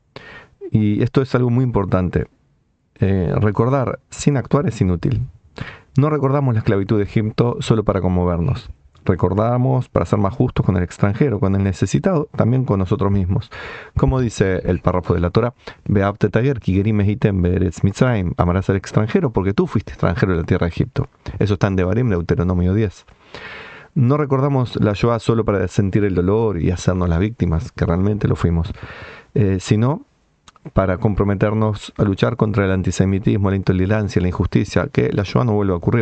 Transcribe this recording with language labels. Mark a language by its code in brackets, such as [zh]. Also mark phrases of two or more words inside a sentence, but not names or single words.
[es] Y esto es algo muy importante. Recordar sin actuar es inútil. No recordamos la esclavitud de Egipto solo para conmovernos. Recordamos para ser más justos con el extranjero, con el necesitado, también con nosotros mismos. Como dice el párrafo de la Torah, [he] ואהבת את הגר כי גרים הייתם בארץ מצרים, [es] amarás al extranjero porque tú fuiste extranjero en la tierra de Egipto. Eso está en Devarim, Deuteronomio 10. No recordamos la Shoah solo para sentir el dolor y hacernos las víctimas, que realmente lo fuimos, sino para comprometernos a luchar contra el antisemitismo, la intolerancia, la injusticia, que la Shoah no vuelva a ocurrir.